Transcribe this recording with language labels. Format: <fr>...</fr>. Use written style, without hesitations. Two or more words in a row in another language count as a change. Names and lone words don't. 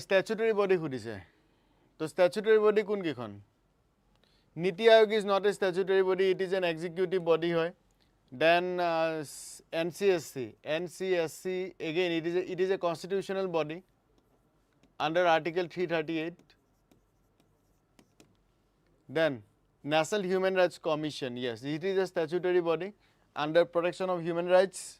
<en>Statutory body khudise.</en> <as>To statutory body কোন কিখন?</as> <en>Niti Aayog is not a statutory body, it is an executive body hoy. Then NCSC. NCSC again it is a constitutional body under Article 338. Then National Human Rights Commission, yes, it is a statutory body under protection of human rights.</en>